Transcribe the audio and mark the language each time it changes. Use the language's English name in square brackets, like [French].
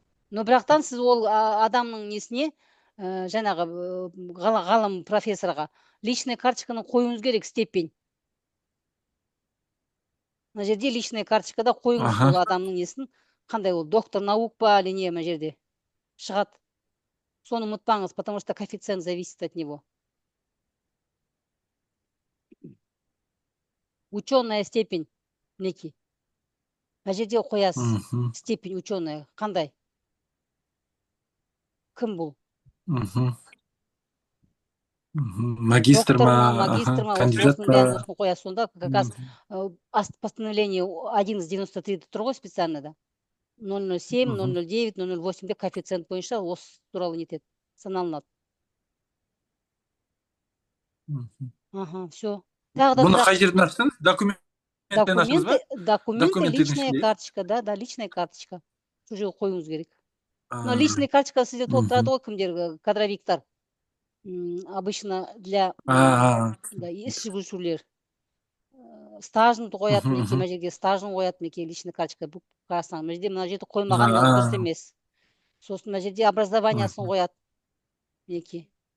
[Kazakh] Но бірақтан сіз ол адамның несіне жаңағы ғалым профессорға личный карточканы қоюыңыз керек, степень. Мына жерде личный карточкада қойыңыз сол адамның несін, қандай ол [Russian] доктор наук [Kazakh] па или не, мына жерде шығады. Соны ұмытпаңыз, [Russian] потому что коэффициент зависит от него. Ученая степень [Kazakh] мінекей. Мына жерде қоясыз [Russian] степень ученая, [Kazakh] қандай? Кім бұл? Магистр ма, кандидат па? Осыны қоясыз, сонда [Russian] как раз постановление 1193 [Kazakh] тұр ғой специально да. 007, 009, 008 де коэффициент бойынша осы туралы нетеді, саналынады. [Russian] Все. [Kazakh] Бұны қай жерден аштыңыз? Документтен аштыңыз ба? [Russian] Документы, личная карточка, да, личная карточка. [Kazakh] Сол жерге қоюыңыз керек. Но личная карточка сізде толтырады ғой кімдер, кадровиктар. [Russian] Обычно для [Kazakh] іс жүргізушілер. Стажын қояды, мінекей мына жерге стажын қояды, мінекей [Russian] личная карточка. [Kazakh] Бұл қарасаң, мына жерде мына жерде қоймағаны дұрыс емес. Сосын мына жерде образованиясын қояды, мінекей.